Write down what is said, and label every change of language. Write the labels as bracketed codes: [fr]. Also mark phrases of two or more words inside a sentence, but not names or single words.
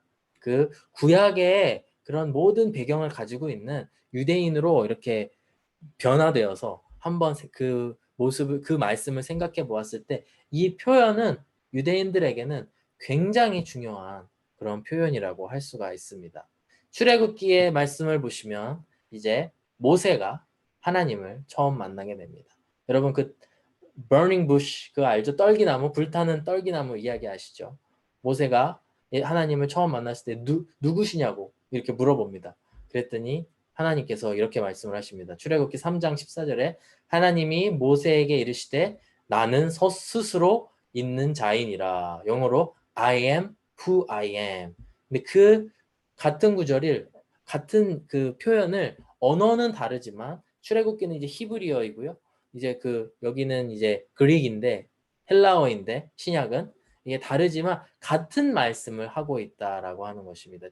[ko] 그 구약의 그런 모든 배경을 가지고 있는 유대인으로 이렇게 변화되어서 한번 그 모습을 그 말씀을 생각해 보았을 때 이 표현은 유대인들에게는 굉장히 중요한 그런 표현이라고 할 수가 있습니다. 출애굽기의 말씀을 보시면 이제 모세가 하나님을 처음 만나게 됩니다. 여러분 그 [en] burning bush [ko] 그거 알죠? 떨기나무 불타는 떨기나무 이야기 아시죠? 모세가 하나님을 처음 만났을 때 누구시냐고 이렇게 물어봅니다. 그랬더니 하나님께서 이렇게 말씀을 하십니다. 출애굽기 3장 14절에 하나님이 모세에게 이르시되 나는 스스로 있는 자이니라. [en] 영어로 I am who I am. [ko] 근데 그 같은 구절을 같은 그 표현을 언어는 다르지만 출애굽기는 이제 히브리어이고요. 이제 여기는 이제 그릭인데 헬라어인데 신약은 이게 다르지만 같은 말씀을 하고 있다라고 하는 것입니다.